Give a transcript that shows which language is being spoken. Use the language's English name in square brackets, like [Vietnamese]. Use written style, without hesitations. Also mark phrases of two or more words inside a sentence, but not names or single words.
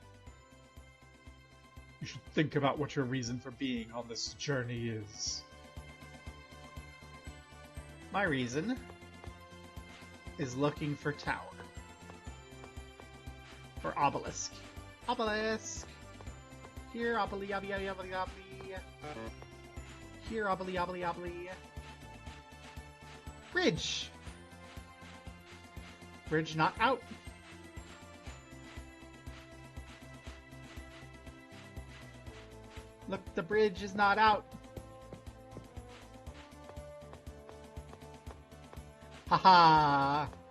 [English] You should think about what your reason for being on this journey is. My reason is looking for tower. Or obelisk. Obelisk! Here, obeli, obeli, obeli, obeli. Here, obeli, obeli, obeli. Bridge! Bridge not out. Look, the bridge is not out. Haha!